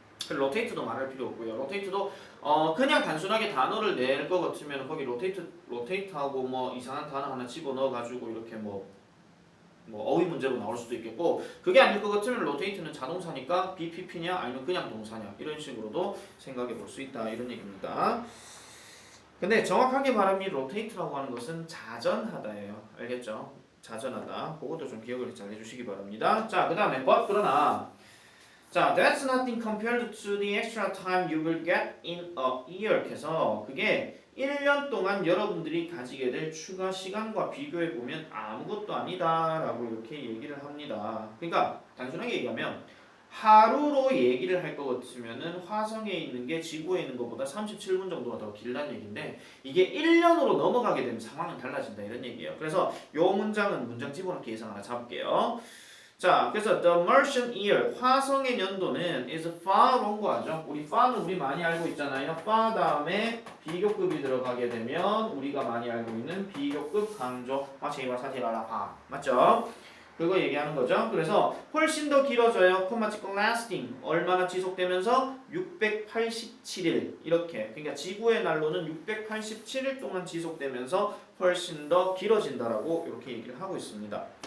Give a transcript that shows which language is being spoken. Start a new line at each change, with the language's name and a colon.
Korean: 로테이트도 말할 필요 없고요. 로테이트도 그냥 단순하게 단어를 낼 것 같으면 거기 로테이트하고 뭐 이상한 단어 하나 집어넣어 가지고 이렇게 뭐 어휘 문제로 나올 수도 있겠고 그게 아닐 것 같으면 로테이트는 자동사니까 BPP냐 아니면 그냥 동사냐 이런 식으로도 생각해 볼 수 있다 이런 얘기입니다. 근데 정확하게 말하면 로테이트라고 하는 것은 자전하다예요. 알겠죠? 자전하다. 그것도 좀 기억을 잘 해주시기 바랍니다. 자, 그 다음에 그러나
English: 자, that's nothing compared to the extra time you will get in a year.
Korean: 해서 그게 1년 동안 여러분들이 가지게 될 추가 시간과 비교해 보면 아무것도 아니다라고 이렇게 얘기를 합니다. 그러니까 단순하게 얘기하면 하루로 얘기를 할 것 같으면은 화성에 있는 게 지구에 있는 것보다 37분 정도가 더 길다는 얘기인데 이게 1년으로 넘어가게 되면 상황은 달라진다 이런 얘기예요. 그래서 요 문장은 문장 집어넣기 예상 하나 잡을게요. 자, 그래서
English: the Martian year
Korean: 화성의 연도는
English: is far on
Korean: 거죠. 우리 far는 우리 많이 알고 있잖아요. far 다음에 비교급이 들어가게 되면 우리가 많이 알고 있는 비교급 강조 마치와 사티라라 맞죠? 그거 얘기하는 거죠. 그래서 훨씬 더 길어져요. 콤마 찍고 lasting 얼마나 지속되면서 687일 이렇게 그러니까 지구의 난로는 687일 동안 지속되면서 훨씬 더 길어진다라고 이렇게 얘기를 하고 있습니다.